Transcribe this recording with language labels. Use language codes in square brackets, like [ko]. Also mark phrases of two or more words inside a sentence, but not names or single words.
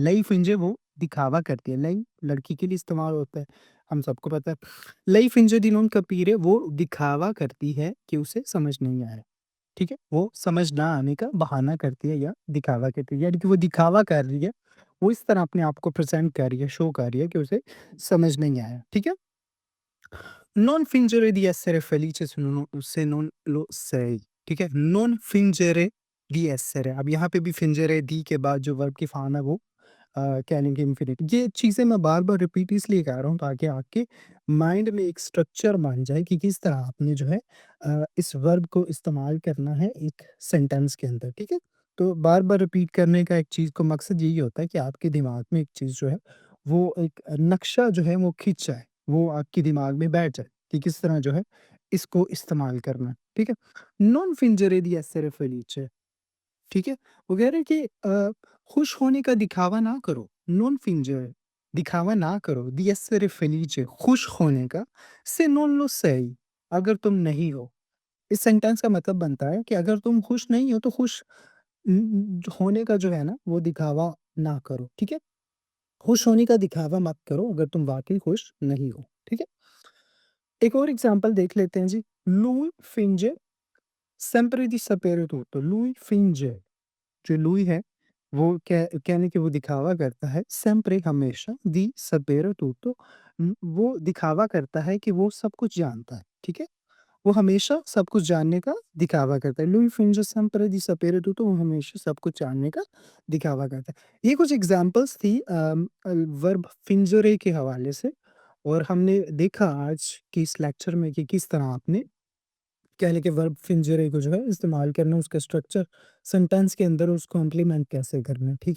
[it] Lei finge [hi] वो दिखावा करती है। लई लड़की के लिए इस्तेमाल होता है, हम सबको पता है। [it] Lei finge di non capire [hi] वो दिखावा करती है कि उसे समझ नहीं आया, ठीक है? वो समझ ना आने का बहाना करती है या दिखावा करती है, यानी कि वो दिखावा कर रही है, वो इस तरह अपने आप को प्रेज़ेंट कर रही है, शो कर रही है कि उसे समझ नहीं आया, ठीक है? [it] Non fingere di essere felice se non lo sei, [hi] ठीक है? [it] Non fingere di essere, [hi] अब यहाँ पे भी [it] fingere di [hi] के बाद जो वर्ब की फॉर्म है वो कह लेंगे इंफिनिट। ये चीज़ें मैं बार-बार रिपीट इसलिए कर रहा हूँ ताकि आपके माइंड में एक स्ट्रक्चर बन जाए कि किस तरह आपने जो है इस वर्ब को इस्तेमाल करना है एक सेंटेंस के अंदर, ठीक है? तो बार-बार रिपीट करने का एक चीज़ का मकसद यही होता है कि आपके दिमाग में एक चीज़ जो है वो एक नक्शा जो है वो खिंच जाए, वो आपके दिमाग में बैठ जाए कि किस तरह जो है इसको इस्तेमाल करना है, ठीक है? [it] Non fingere di essere felice, [hi] ठीक है? वो कह रहे हैं कि खुश होने का दिखावा ना करो, [it] non fingere [hi] दिखावा ना करो, [it] di essere felice [hi] खुश होने का, [it] se non lo sei [hi] अगर तुम नहीं हो। इस सेंटेंस का मतलब बनता है कि अगर तुम खुश नहीं हो तो खुश होने का जो है ना वो दिखावा ना करो, ठीक है? खुश होने का दिखावा मत करो अगर तुम वाक़ई खुश नहीं हो, ठीक है? एक और एग्ज़ाम्पल देख लेते हैं जी। [it] Lui finge sempre di sapere tutto, lui finge [hi] जो लुई है, वो कहने कि वो दिखावा करता है, sempre हमेशा, [it] di sapere tutto [hi] वो दिखावा करता है कि वो सब कुछ जानता है, ठीक है? वो हमेशा सब कुछ जानने का दिखावा करता है। [it] Lui finge sempre di sapere tutto [hi] वो हमेशा सब कुछ जानने का दिखावा करता है। ये कुछ एग्ज़ाम्पल्स थी वर्ब fingere के हवाले से और हमने देखा आज की इस लेक्चर में कि किस तरह आपने कह लें कि वर्ब फिंजरे को जो है इस्तेमाल करना, उसका स्ट्रक्चर सेंटेंस के अंदर उसको इम्प्लीमेंट कैसे करना है, ठीक है?